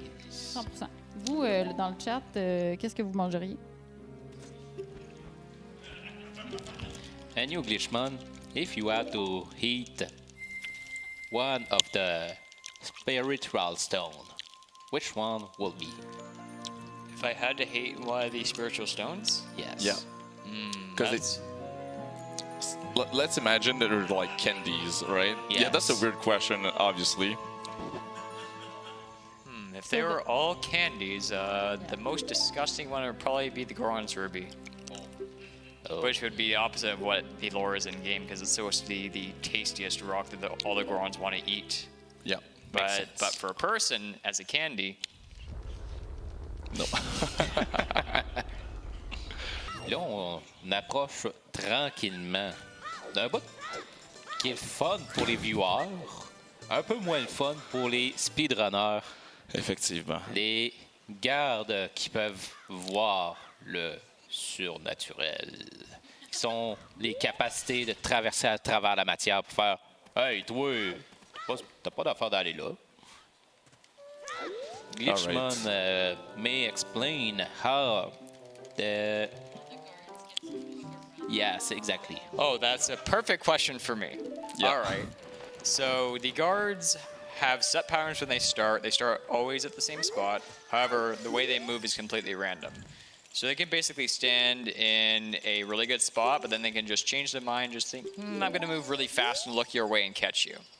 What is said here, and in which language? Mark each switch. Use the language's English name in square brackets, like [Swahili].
[French] 100%. Vous, dans le chat, qu'est-ce que vous mangeriez? [English] And you, Glitchman, if you had to eat one of the spiritual stone, which one will be? If I had to hate one of these spiritual stones, Yes. Yeah. Because let's imagine that they're like candies, right? Yes. Yeah, that's a weird question, obviously. if they were all candies, the most disgusting one would probably be the Gardiens Ruby. Oh. Which would be the opposite of what the lore is in game, because it's supposed to be the tastiest rock that all the Gardiens want to eat. Yeah. But for a person, as a candy, no. [French] Là, on approche tranquillement d'un bout qui est fun pour les viewers, un peu moins le fun pour les speedrunners. Effectivement. Les gardes qui peuvent voir le surnaturel, qui sont les capacités de traverser à travers la matière pour faire « Hey, toi, t'as pas d'affaire d'aller là. » [English] Glitchman may explain how the... Yes, exactly. Oh, that's a perfect question for me. Yeah. All right. So the guards have set patterns when they start. They start always at the same spot. However, the way they move is completely random. So they can basically stand in a really good spot, but then they can just change their mind, just think, I'm going to move really fast and look your way and catch you.